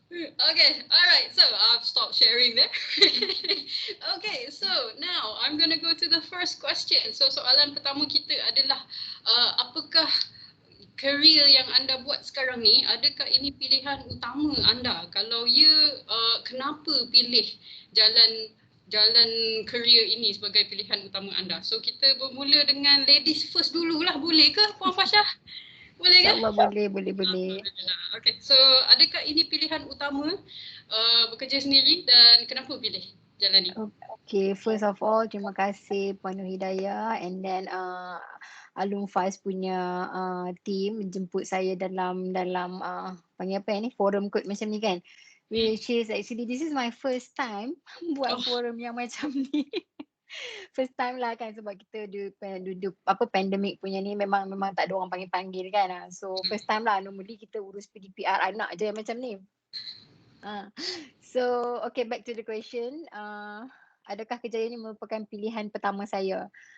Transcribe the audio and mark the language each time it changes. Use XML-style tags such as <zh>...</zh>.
<en>Okay, alright, so I've stopped sharing there. Okay, so now I'm gonna go to the first question.</en> <ms>So soalan pertama kita adalah apakah career yang anda buat sekarang ni, adakah ini pilihan utama anda? Kalau ya, kenapa pilih jalan jalan career ini sebagai pilihan utama anda? So kita bermula dengan ladies first dululah, boleh ke Puan Fasha? Boleh ke? InsyaAllah boleh. Okay, so adakah ini pilihan utama bekerja sendiri dan kenapa pilih jalan ini? Okay,</ms> <en>first of all</en> <ms>terima kasih Puan Nur Hidayah and then Alun Faz punya team jemput saya dalam panggil apa ni, forum kot macam ni kan.</ms> <en>Which is actually this is my first time</en> <ms>buat forum yang macam ni. First time lah kan, sebab kita duduk apa pandemik punya ni memang tak ada orang panggil kan. So first time lah, normally kita urus PDPR anak je yang macam ni.</ms> <en>So okay, back to the question.</en> <ms>Adakah kerjaya ini merupakan pilihan pertama saya?</ms>